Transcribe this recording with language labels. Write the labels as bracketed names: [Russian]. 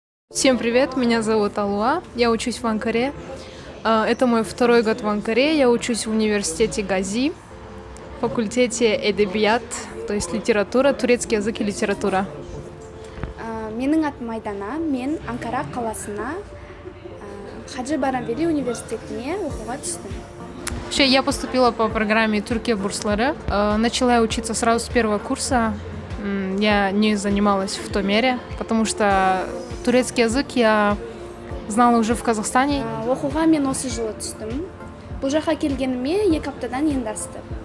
[Russian] Всем привет, меня зовут Алуа, я учусь в Анкаре. Это мой второй год в Анкаре, я учусь в университете Гази, факультете Эдебият, то есть литература, турецкий язык и литература. [Kazakh] Менің атым Айдана, мен Анкара қаласына Хаджи Барамбели университетіне оқуға түстім. [Russian] Вообще, я поступила по программе Түркия бурслары. Начала я учиться сразу с первого курса. Я не занималась в той мере, потому что турецкий язык я знала уже в Казахстане. [Kazakh] Оқуға мен осы жылы түстім. Бұл жаққа келгеніме 2 аптадан енді асты.